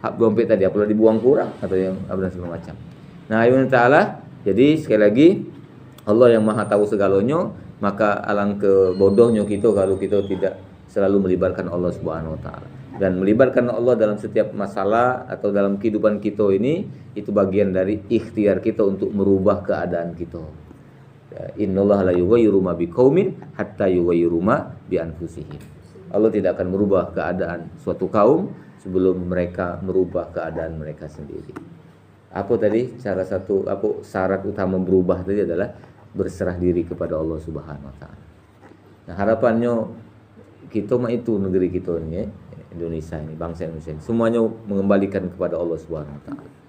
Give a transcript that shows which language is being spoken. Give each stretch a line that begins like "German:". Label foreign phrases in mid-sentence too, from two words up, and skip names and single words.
Indonesian: hak dompet tadi apabila dibuang kurang atau yang apa dan segala macam. Nah, ayat ta'ala, jadi sekali lagi Allah yang maha tahu segalanya, maka alangkah bodohnya kita kalau kita tidak selalu melibatkan Allah
Arabic: سبحانه وتعالى.
Indonesian: Dan melibatkan Allah dalam setiap masalah atau dalam kehidupan kita ini, itu bagian dari ikhtiar kita untuk merubah keadaan kita.
Arabic: إن الله لا يغير ما بقوم حتى يغيروا ما بأنفسهم.
Indonesian: Allah tidak akan merubah keadaan suatu kaum sebelum mereka merubah keadaan mereka sendiri. Apa tadi syarat utama berubah tadi adalah berserah diri kepada Allah
Arabic: سبحانه وتعالى.
Indonesian: Nah, harapannya kita mah itu negeri kita ini, Indonesia ini, bangsa Indonesia ini, semuanya mengembalikan kepada Allah
Arabic: سبحانه وتعالى.